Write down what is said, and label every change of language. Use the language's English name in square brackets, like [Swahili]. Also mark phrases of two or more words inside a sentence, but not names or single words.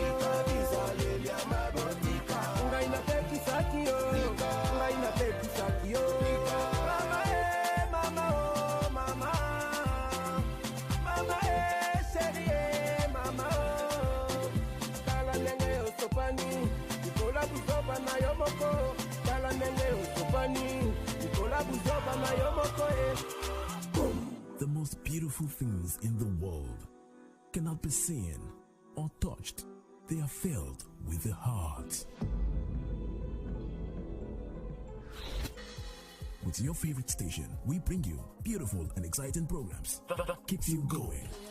[Lingala] Ngai na peki saki yo Ngai na peki saki yo Mama Mama sheri mama Kala nenge osopani Nikola buzoba na yomoko Kala nenge osopani Nikola buzoba na yomoko [English] The most beautiful things in the world cannot be seen or touched. They are filled with the heart. With your favorite station, we bring you beautiful and exciting programs that keeps you going.